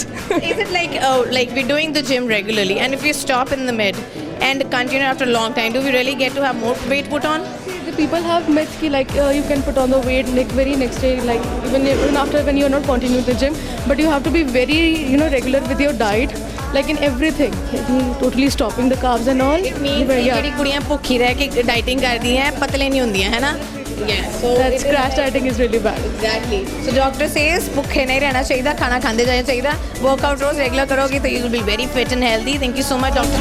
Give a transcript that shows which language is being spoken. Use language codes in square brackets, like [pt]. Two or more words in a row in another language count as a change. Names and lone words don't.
[en] Is it like we're doing the gym regularly, and if we stop in the mid and continue after a long time, do we really get to have more weight put on? The people have myth ki like you can put on the weight like very next day, like even after when you're not continuing the gym, but you have to be very regular with your diet, like in everything, like, totally stopping the carbs and all. It means [pa] कि ਜਿਹੜੀ ਕੁੜੀਆਂ ਭੁੱਖੀ ਰਹਿ ਕੇ ਡਾਈਟਿੰਗ ਕਰਦੀਆਂ ਹੈ ਪਤਲੇ ਨਹੀਂ ਹੁੰਦੀਆਂ ਹੈ ਨਾ. [en] Yeah, so That's crash dieting is really bad. Exactly. So doctor says [pa] ਭੁੱਖੇ ਨਹੀਂ ਰਹਿਣਾ ਚਾਹੀਦਾ, ਖਾਣਾ ਖਾਂਦੇ ਜਾਣਾ ਚਾਹੀਦਾ. [en] Workout [pa] ਰੋਜ਼ ਰੈਗੂਲਰ ਕਰੋਗੇ ਤਾਂ [en] you will be very fit and healthy. Thank you so much, Dr.